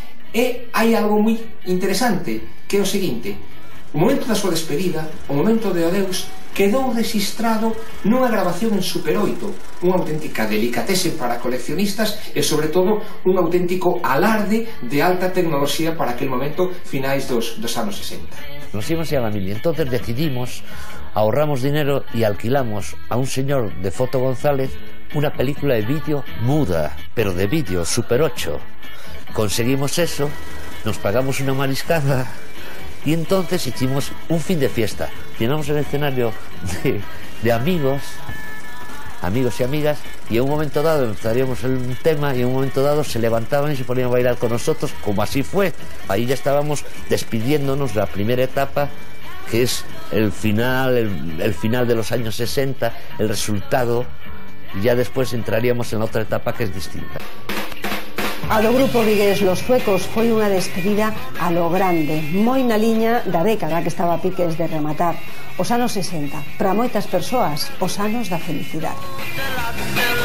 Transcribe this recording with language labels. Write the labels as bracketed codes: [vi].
[gl] E hai algo moi interesante, que é o seguinte: o momento da súa despedida, o momento de adeus, quedou registrado nunha grabación en Super 8, unha auténtica delicatese para coleccionistas e, sobre todo, un auténtico alarde de alta tecnoloxía para aquel momento, finais dos anos 60. [es] Nos íbamos a la mili, entonces decidimos, ahorramos dinero y alquilamos a un señor de Foto González una película de vídeo muda, pero de vídeo, Super 8. Conseguimos eso, nos pagamos una mariscada y entonces hicimos un fin de fiesta. Llenamos el escenario de amigos y amigas, y en un momento dado empezaríamos un tema y en un momento dado se levantaban y se ponían a bailar con nosotros, como así fue. Ahí ya estábamos despidiéndonos de la primera etapa, que es el final de los años 60, el resultado, y ya después entraríamos en la otra etapa que es distinta. [gl] A do grupo vigués Los Suecos foi unha despedida a lo grande, moi na liña da década que estaba a piques de rematar. Os anos 60, para moitas persoas, os anos da felicidade.